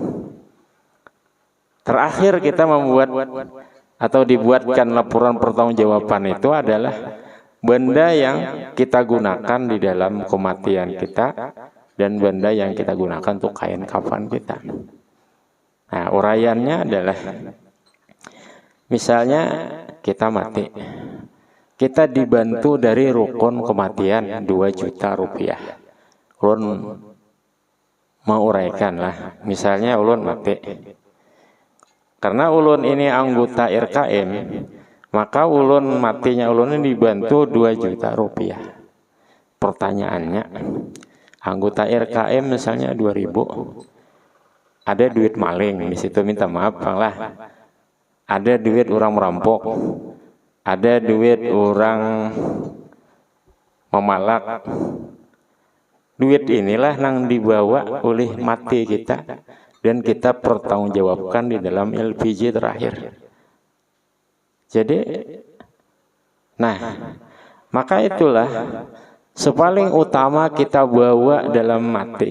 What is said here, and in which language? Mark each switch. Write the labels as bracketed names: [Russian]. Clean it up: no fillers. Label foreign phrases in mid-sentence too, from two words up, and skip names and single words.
[Indonesian] Terakhir kita membuat atau dibuatkan laporan pertanggungjawaban itu adalah benda yang kita gunakan di dalam kematian kita dan benda yang kita gunakan untuk kain kafan kita. Nah, uraiannya adalah misalnya kita mati, kita dibantu dari rukun kematian 2 juta rupiah. Ulun mau uraikan lah, misalnya ulun mati, karena ulun ini anggota RKM, maka ulun matinya ulun ini dibantu 2 juta rupiah. pertanyaannya, anggota RKM misalnya 2000, ada duit maling di situ, minta maaf Bang lah, ada duit orang merampok, ada duit orang memalak. Duit inilah yang dibawa oleh mati kita dan kita pertanggungjawabkan di dalam LPG terakhir. Jadi, nah, maka itulah sepaling utama kita bawa dalam mati.